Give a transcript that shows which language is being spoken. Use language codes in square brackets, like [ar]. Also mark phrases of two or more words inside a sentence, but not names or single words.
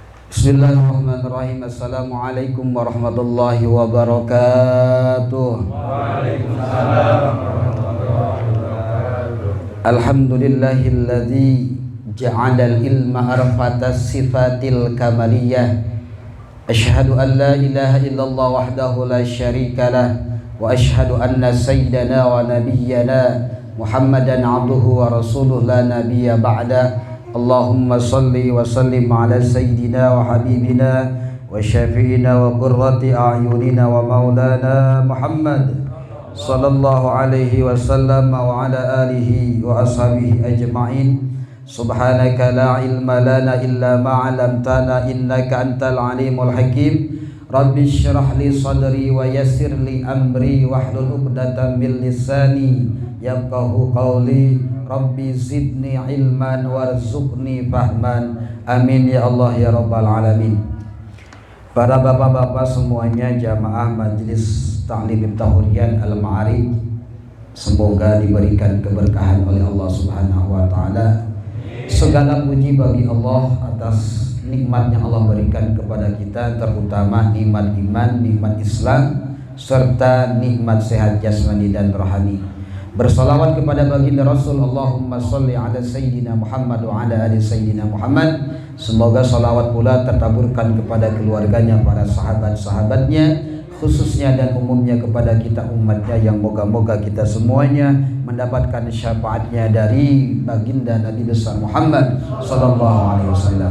[ar] بسم الله الرحمن الرحيم السلام عليكم ورحمة الله وبركاته. وعليكم السلام ورحمة الله وبركاته. الحمد لله الذي جعل العلم أرفع الصفات الكمالية. أشهد أن لا إله إلا الله وحده لا شريك له وأشهد أن سيدنا ونبينا محمدا عبده ورسوله لا نبي بعده. اللهم صل وسلم على سيدنا وحبيبنا وشفيعنا وقرة أعيننا ومولانا محمد صلى الله عليه وسلم وعلى آله وأصحابه أجمعين. سبحانك لا علم لنا إلا ما علمتنا إنك أنت العليم الحكيم. رب اشرح لي صدري ويسر لي أمري واحلل عقدة من لساني يفقهوا قولي. رب زدني علما وارزقني فهما. آمين يا الله يا رب العالمين. [id] Para bapak-bapak semuanya, jamaah Majelis Ta'lim Tahurian Al-Ma'arij, semoga diberikan keberkahan oleh Allah [ar] سبحانه وتعالى. [id] Segala puji bagi Allah atas nikmat yang Allah berikan kepada kita, terutama nikmat iman, nikmat Islam, serta nikmat sehat jasmani dan rohani. Bersalawat kepada baginda Rasul, [ar] اللهم صل على سيدنا محمد وعلى آل سيدنا محمد. [id] Semoga salawat pula tertaburkan kepada keluarganya, para sahabat-sahabatnya, khususnya dan umumnya kepada kita umatnya, yang moga-moga kita semuanya mendapatkan syafaatnya dari baginda Nabi besar Muhammad [ar] صلى الله عليه وسلم.